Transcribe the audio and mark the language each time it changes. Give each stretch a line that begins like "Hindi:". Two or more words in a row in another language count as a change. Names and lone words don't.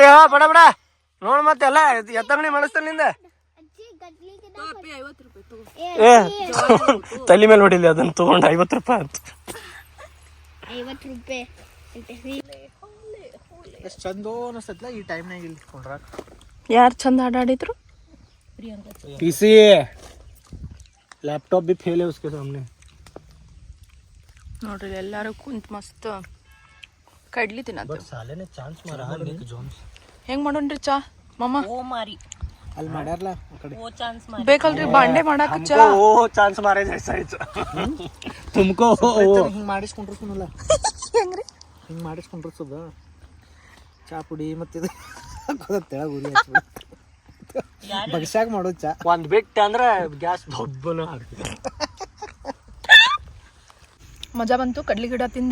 Kannada: ಬಡ ಬಡ ನೋಡ್ ಮತ್ತೆ ಎಲ್ಲ ಎತ್ತಂಗಡಿ ಮಾಡಿಸ್ತಾನಿಂದ. ಅಜ್ಜಿ ಕಡ್ಲಿ ಗಿಡ 50 ರೂಪಾಯಿ ತಗೋ. ಏ ತಲೆ ಮೇಲೆ ನೋಡಿಲ್ಲ ಅದನ್ನ ತಗೊಂಡು 50 ರೂಪಾಯಿ ಅಂತ. 50 ರೂಪಾಯಿ ಎಷ್ಟು ಚಂದೋ ಅನಿಸ್ತೈತ್ಲ ಈ ಟೈಮ್ನಾಗ ಇಲ್ಲಿ ಕೊಂಡ್ರಾಕ. ಯಾರು ಚಂದ ಆಡಿದ್ರು?
English: PC laptop
Hindi: भी फेल है उसके सामने.
Kannada: ನೋಡ್ರಿ ಎಲ್ಲಾರು ಕುಂತ್ ಮಸ್ತ್ ಕಡ್ಲಿ ತಿನ್ನತ್ತ.
Hindi: साले ने चांस मारा निक जोन्स.
Kannada: ಹೆಂಗ್ ಮಾಡೋಣ್ರಿ ಚಾ ಮಾಮ? ಅಲ್ಲಿ ಮಾಡ್ಯಾರಲ್ಲ ಆ ಕಡೆ. ಬೇಕಲ್ರಿ ಬಾಂಡೆ ಮಾಡಾಕ ಚಾ.
Hindi: हमको वो चांस मारे जैसा ही तुमको
Kannada: ಹಿಂಗ್ ಮಾಡಿಸ್ಕೊಂಡ್ರು ಸುನಲ್ಲ ಹೆಂಗ್ರಿ? ಹಿಂಗ್ ಮಾಡಿಸ್ಕೊಂಡ್ರು ಸುದ ಚಾ ಪುಡಿ ಮತ್ತಿದು ತೆಳಗ ಉರಿ ಬಗ್ಸಾಗ ಮಾಡೋದು ಚಾ. ಒಂದ್ ಬಿಟ್ಟು ಅಂದ್ರೆ ಗ್ಯಾಸ್ ಬೊಬ್ಬನು ಹಾಕ್ತೀವಿ. ಮಜಾ ಬಂತು ಕಡ್ಲಿ ಗಿಡ ತಿಂದ.